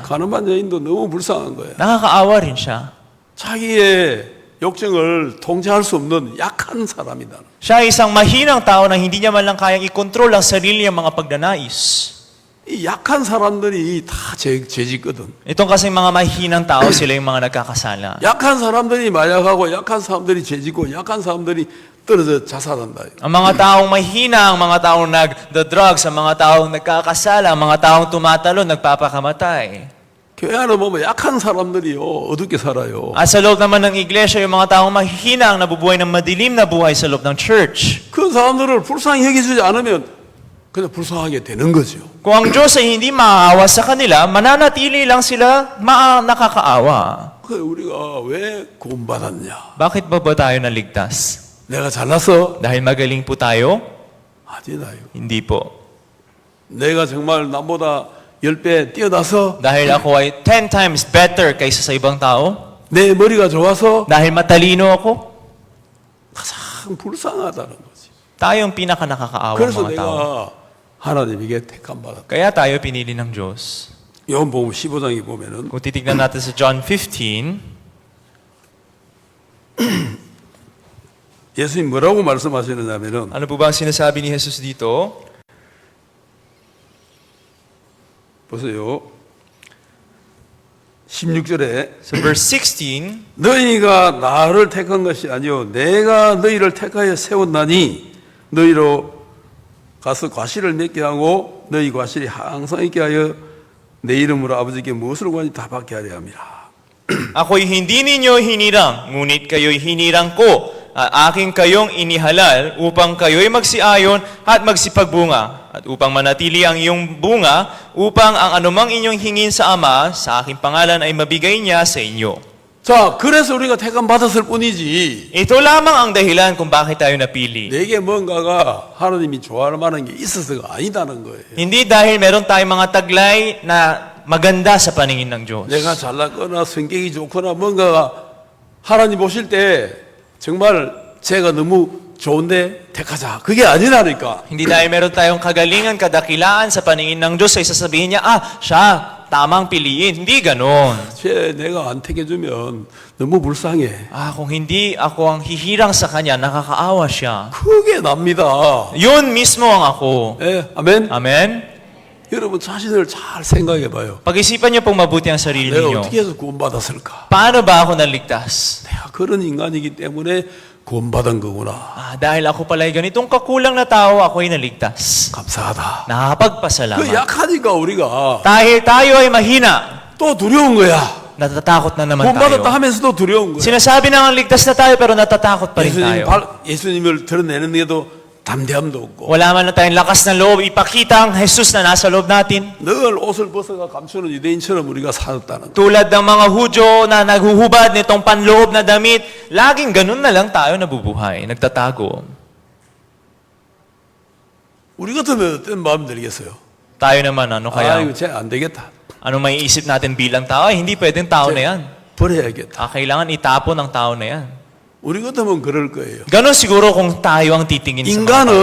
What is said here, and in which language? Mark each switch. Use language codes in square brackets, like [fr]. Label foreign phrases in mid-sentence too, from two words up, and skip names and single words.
[ko] 가늠한 여인도 너무 불쌍한 거야. [tl] nakakaawa rin siya. [ko] 자기의 욕정을 통제할 수 없는 약한 사람이다. [tl] Siya ay isang mahinang tao na hindi niya man lang kayang i-control ang sarili niyang mga pagnanais. [ko] 이 약한 사람들이 다 죄짓거든. [tl] Itong kasing mga mahinang tao, sila yung mga nagkakasala. [ko] 약한 사람들이 마약하고 약한 사람들이 죄짓고 약한 사람들이 떨어져 자살한다. [tl] Ang mga taong mahina, ang mga taong nagda-drugs, ang mga taong nagkakasala, ang mga taong tumatalo, nagpapakamatay. [ko] 교회 안에 보면 약한 사람들이요 어둡게 살아요. [tl] At sa loob naman ng iglesia, yung mga taong mahihina ang nabubuhay ng madilim na buhay sa loob ng church. [ko] 그 사람들을 불쌍히 여겨주지 않으면 그냥 불쌍하게 되는 거죠. [tl] Kung ang Diyos ay hindi maawa sa kanila, mananatili lang sila nakakaawa. [ko] 그 우리가 왜 구원받았냐? [tl] Bakit ba tayo naligtas? [ko] 내가 잘났어? [tl] Dahil magaling po tayo? [ko] 아니다요. [tl] Hindi po. [ko] 내가 정말 남보다 10배 뛰어나서 [tl] Dahil ako ay [en] 10 times better [tl] kaysa sa ibang tao? [ko] 내 머리가 좋아서 [tl] Dahil matalino ako? [ko] 가장 불쌍하다는 거지. [tl] Tayo ang pinaka-nakakaawang [ko] 그래서 [tl] mga tao. [ko] 내가 하나님에게 택함 받았다. [tl] Kaya tayo pinili ng Diyos. [ko] 요한복음 15장에 보면은 [tl] Kung titignan natin sa John 15, [ko] 예수님 뭐라고 말씀하시느냐면은 [tl] ano po ba ang sinasabi ni Jesus dito? [ko] 보세요. 16절에 [tl] Sa verse 16, [ko] 너희가 나를 택한 것이 아니요 내가 너희를 택하여 세웠나니 너희로 가서 과실을 맺게 하고 너희 과실이 항상 있게 하여 내 이름으로 아버지께 무엇을 구하니 다 받게 하려 함이라. [tl] Ako'y hindi ninyo hinirang, ngunit kayo'y hinirang ko. Aking kayong inihalal upang kayo'y magsiayon at magsipagbunga. At upang manatili ang iyong bunga, upang ang anumang inyong hingin sa Ama, sa aking pangalan ay mabigay niya sa inyo. [ko] 자, 그래서 우리가 택함 받았을 뿐이지. [tl] Ito lamang ang dahilan kung bakit tayo napili. [ko] 내게 뭔가가 하나님이 좋아할 만한 게 있어서가 아니다는 거예요. [tl] Hindi dahil meron tayong mga taglay na maganda sa paningin ng Diyos. [ko] 내가 잘났거나 성격이 좋거나 뭔가가 하나님 보실 때 정말 제가 너무 좋은데 택하자. 그게 아니라니까. [tl] Hindi dahil meron tayong kagalingan, kadakilaan sa paningin ng Diyos ay sasabihin niya, siya, tamang piliin. Hindi ganon. [ko] 내가 안 택해주면 너무 불쌍해. [tl] Kung hindi ako ang hihirang sa kanya, nakakaawa siya. [ko] 그게 납니다. [tl] Yun mismo ang ako. [ko] 예, 아멘. [tl] Amen? [ko] 여러분 자신을 잘 생각해 봐요. [tl] Pag-isipan niyo pong mabuti ang sarili [ko] 내가 [tl] niyo. [ko] 어떻게 해서 구원받았을까? [tl] Paano ba ako naligtas? [ko] 내가 그런 인간이기 때문에 구원받은 거구나. [tl] Dahil ako pala'y ganitong kakulang na tao, ako'y naligtas. [ko] 감사하다. 그 [tl] Nakapagpasalamat. [ko] 약하니까 우리가 [tl] Dahil tayo ay mahina, [ko] 또 두려운 거야. [tl] natatakot na naman [ko] 구원받았다 [tl] tayo. [ko] 하면서도 두려운 거야. [tl] Sinasabi na ang ligtas na tayo, pero natatakot pa rin tayo. [ko] 예수님을 드러내는 게도 담대함도 없고 [tl] Wala man na tayong lakas ng loob, ipakita ang Jesus na nasa loob natin. [ko] 늘 옷을 벗어가 감추는 유대인처럼 우리가 살았다는 거. [tl] Tulad ng mga Hudyo na naghuhubad nitong panloob na damit, laging ganun na lang tayo nabubuhay, nagtatago. [ko] 우리 같으면 어떤 마음 들겠어요? [tl] Tayo naman, ano 아, kaya? [ko] 이거 쟤안 되겠다. [tl] Ano may isip natin bilang tao? Ay, hindi pwedeng tao na yan. [ko] 버려야겠다. [tl] Kailangan itapon ang tao na yan. [ko] 우리 같으면 그럴 거예요. [tl] Ganon siguro kung tayo ang titingin sa mga bagay na